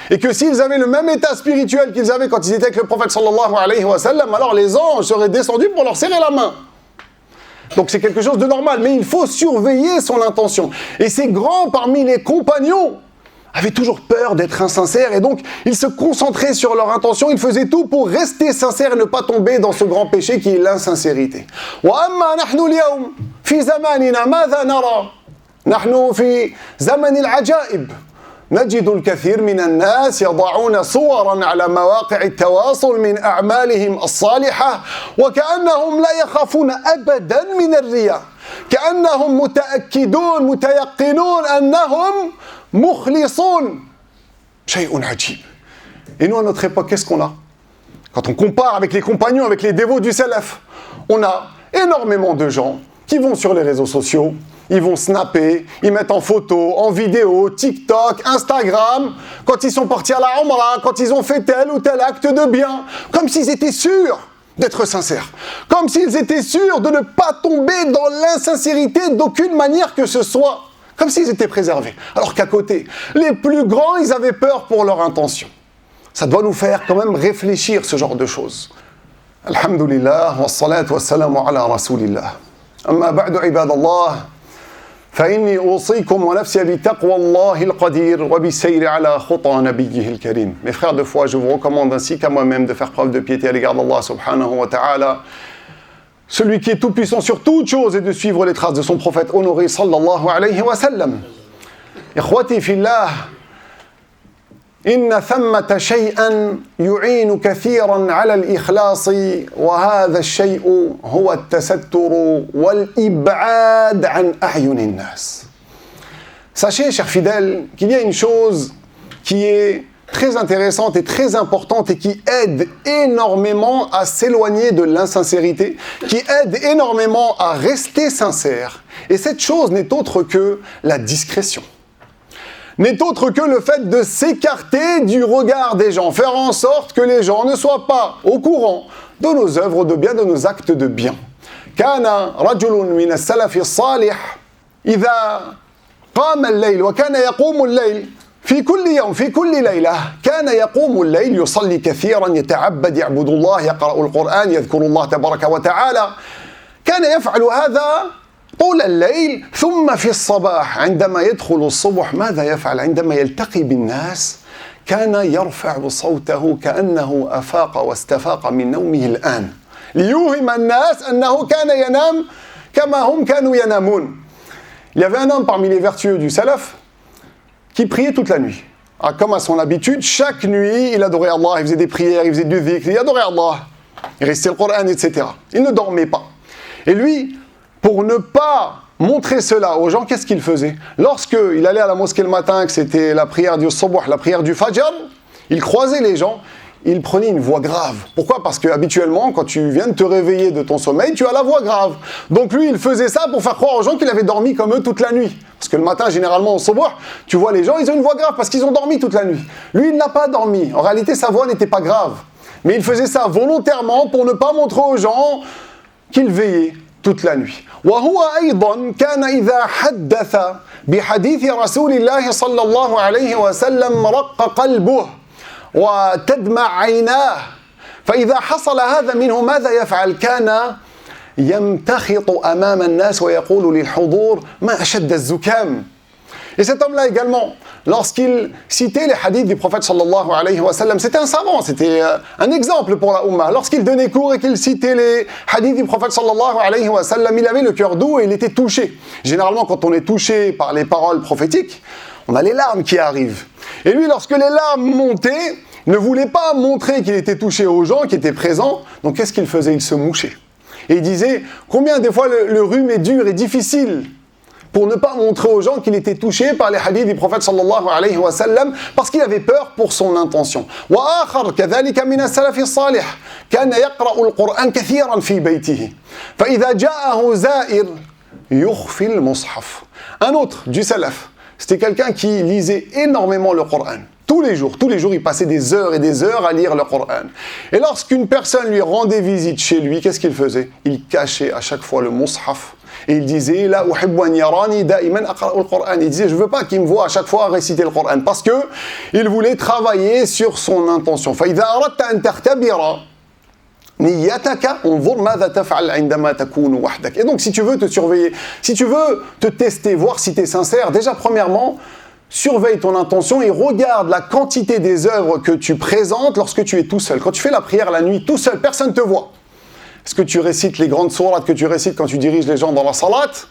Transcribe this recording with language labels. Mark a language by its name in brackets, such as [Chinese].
[French] Et que s'ils avaient le même état spirituel qu'ils avaient quand ils étaient avec le prophète sallallahu alayhi wa sallam, alors les anges seraient descendus pour leur serrer la main. Donc c'est quelque chose de normal, mais il faut surveiller son intention. Et ces grands parmi les compagnons avaient toujours peur d'être insincères, et donc ils se concentraient sur leur intention, ils faisaient tout pour rester sincères et ne pas tomber dans ce grand péché qui est l'insincérité. [Arabic] وَأَمَّا نَحْنُ الْيَوْمِ فِي زَمَانِنَا مَاذَا نَرَى نحن في زمن العجائب نجد الكثير من الناس يضعون صورا على مواقع التواصل من أعمالهم الصالحة وكأنهم لا يخافون أبدا من الرياء كأنهم متأكدون متيقنون أنهم مخلصون شيء عجيب. [French] Et nous à notre époque, qu'est-ce qu'on a? Quand on compare avec les compagnons, avec les dévots du Salaf, on a énormément de gens qui vont sur les réseaux sociaux, ils vont snapper, ils mettent en photo, en vidéo, TikTok, Instagram, quand ils sont partis à la Umrah, quand ils ont fait tel ou tel acte de bien, comme s'ils étaient sûrs d'être sincères, comme s'ils étaient sûrs de ne pas tomber dans l'insincérité d'aucune manière que ce soit, comme s'ils étaient préservés. Alors qu'à côté, les plus grands, ils avaient peur pour leur intention. Ça doit nous faire quand même réfléchir ce genre de choses. [Arabic] Alhamdulillah, wa salatu wa salamu ala rasulillah. Amma ba'du ibadallah. فإني أوصيكم ونفسي بتقوى الله القدير وبالسير على خطى نبيه الكريم. [French] Mes frères de foi, je vous recommande ainsi qu'à moi-même de faire preuve de piété à l'égard d'Allah subhanahu wa ta'ala, celui qui est tout puissant sur toute chose, et de suivre les traces de son prophète honoré sallallahu alayhi wa sallam. [Arabic] إخوتي في الله إن ثمة شيئا يعين كثيرا على الإخلاص وهذا الشيء هو التستر والإبعاد عن أعين الناس. [French] Sachez, chers fidèles, qu'il y a une chose qui est très intéressante et très importante et qui aide énormément à s'éloigner de l'insincérité, qui aide énormément à rester sincère. Et cette chose n'est autre que la discrétion. N'est autre que le fait de s'écarter du regard des gens, faire en sorte que les gens ne soient pas au courant de nos œuvres de bien, de nos actes de bien. [Arabic] كان رجل من السلف الصالح إذا قام الليل وكان يقوم الليل في كل يوم في كل ليلة كان يقوم الليل يصلي كثيرا يتعبد يعبد الله يقرأ القرآن يذكر الله تبارك وتعالى كان يفعل هذا طول الليل ثم في الصباح عندما يدخل الصبح ماذا يفعل؟ عندما يلتقي بالناس كان يرفع صوته كأنه أفاق واستفاق من نومه الآن ليوهم الناس أنه كان ينام كما هم كانوا ينامون. [French] Il y avait un homme parmi les vertueux du Salaf qui priait toute la nuit. Comme à son habitude, chaque nuit, il adorait Allah, il faisait des prières, il faisait du dhikr, il adorait Allah, il récitait le Coran, etc. Il ne dormait pas. Et lui, pour ne pas montrer cela aux gens, qu'est-ce qu'il faisait? Lorsqu'il allait à la mosquée le matin, que c'était la prière du Subuh, la prière du Fajr, il croisait les gens, il prenait une voix grave. Pourquoi? Parce que habituellement, quand tu viens de te réveiller de ton sommeil, tu as la voix grave. Donc lui, il faisait ça pour faire croire aux gens qu'il avait dormi comme eux toute la nuit. Parce que le matin, généralement, au Subuh, tu vois les gens, ils ont une voix grave parce qu'ils ont dormi toute la nuit. Lui, il n'a pas dormi. En réalité, sa voix n'était pas grave. Mais il faisait ça volontairement pour ne pas montrer aux gens qu'il veillait. toute la nuit. [Arabic] وهو أيضا كان إذا حدث بحديث رسول الله صلى الله عليه وسلم رق قلبه وتدمع عيناه فإذا حصل هذا منه ماذا يفعل؟ كان يمتخط أمام الناس ويقول للحضور ما أشد الزكام. [French] Et cet homme-là également, lorsqu'il citait les hadiths du prophète sallallahu alayhi wa sallam, c'était un savant, c'était un exemple pour la Ummah. Lorsqu'il donnait cours et qu'il citait les hadiths du prophète sallallahu alayhi wa sallam, il avait le cœur doux et il était touché. Généralement, quand on est touché par les paroles prophétiques, on a les larmes qui arrivent. Et lui, lorsque les larmes montaient, ne voulait pas montrer qu'il était touché aux gens qui étaient présents. Donc qu'est-ce qu'il faisait? Il se mouchait. Et il disait, combien des fois le rhume est dur et difficile pour ne pas montrer aux gens qu'il était touché par les hadiths du prophète sallallahu alayhi wa sallam, parce qu'il avait peur pour son intention. [Arabic] وآخر كذلك من السلف الصالح كان يقرأ القرآن كثيرا في بيته فإذا جاءه زائر يخفي المصحف. [French] Un autre du salaf, c'était quelqu'un qui lisait énormément le Coran. Tous les jours, il passait des heures et des heures à lire le Coran. Et lorsqu'une personne lui rendait visite chez lui, qu'est-ce qu'il faisait? Il cachait à chaque fois le mushaf. Et il disait, [Arabic] la uhibbu an yarani da'iman aqra'u al-Qur'an. [French] Il disait, je veux pas qu'il me voie à chaque fois réciter le Coran. Parce que il voulait travailler sur son intention. [Arabic] فإذا أردت أن تختبر نيتك انظر ماذا تفعل عندما تكون وحدك. [French] Et donc, si tu veux te surveiller, si tu veux te tester, voir si tu es sincère, déjà, premièrement, surveille ton intention et regarde la quantité des œuvres que tu présentes lorsque tu es tout seul. Quand tu fais la prière la nuit tout seul, personne ne te voit. Est-ce que tu récites les grandes sourates que tu récites quand tu diriges les gens dans la salat?